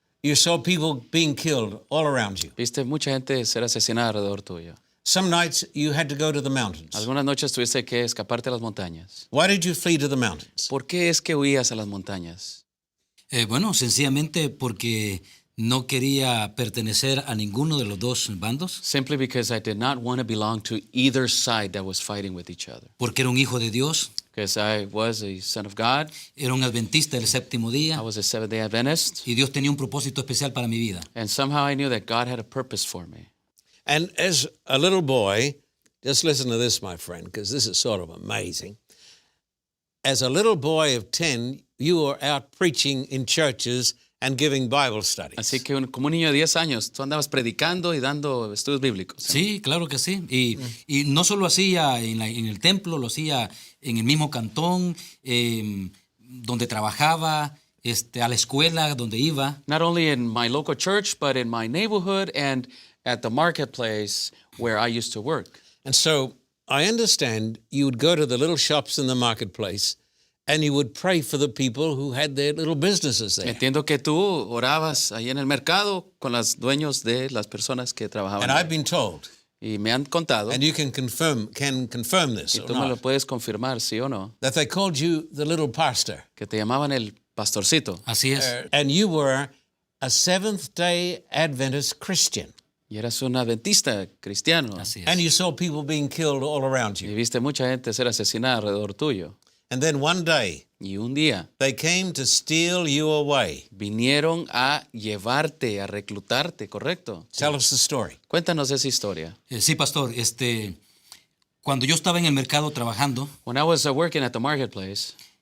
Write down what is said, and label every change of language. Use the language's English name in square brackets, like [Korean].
[English] You saw people being killed all around you. [Spanish] Viste mucha gente ser asesinada alrededor tuyo. [English] Some nights you had to go to the mountains. [Spanish] Algunas noches tuviste que escaparte a las montañas. [English] Why did you flee to the mountains? [Spanish] ¿Por qué es que huías a las montañas? Bueno, sencillamente porque no quería pertenecer a ninguno de los dos bandos, [English] Simply because I did not want to belong to either side that was fighting with each other. [Spanish] porque era un hijo de Dios, [English] Because I was a son of God, [Spanish] era un adventista del séptimo día [English] I was a Seventh-day Adventist, [Spanish] y Dios tenía un propósito especial para mi vida. [English] and somehow I knew that God had a purpose for me. And as a little boy, just listen to this, my friend, because this is sort of amazing. As a little boy of 10, you were out preaching in churches and giving Bible studies. [Spanish] Así que como un niño de 10 años, tú andabas predicando y dando estudios bíblicos. Sí, claro que sí. Y no solo hacía en el templo, lo hacía en el mismo cantón, donde trabajaba, a la escuela donde iba. [English] Not only in my local church, but in my neighborhood and at the marketplace where I used to work. And so I understand you would go to the little shops in the marketplace and you would pray for the people who had their little businesses there. [Spanish] Entiendo que tú orabas ahí en el mercado con los dueños de las personas que trabajaban. [English] And I've [Spanish] ahí. [English] been told, [Spanish] Y me han contado, [English] and you can confirm this [Spanish] y [English] or [Spanish] tú me lo [English] not, [Spanish] puedes confirmar, sí o no, [English] that they called you the little pastor. [Spanish] que te llamaban el pastorcito. Así es. [English] And you were a Seventh-day Adventist Christian. [Spanish] Y eras un adventista cristiano. Así es. [English] And you saw people being killed all around [Spanish] Y [English] you. [Spanish] viste mucha gente ser asesinada alrededor tuyo. [English] And then one day, [Spanish] Y un día [English] they came to steal you away. [Spanish] vinieron a llevarte, a reclutarte, ¿correcto? [English] Tell us the story. [Spanish] Cuéntanos esa historia. Sí, pastor, cuando yo estaba en el mercado trabajando, [English] When I was working at the marketplace,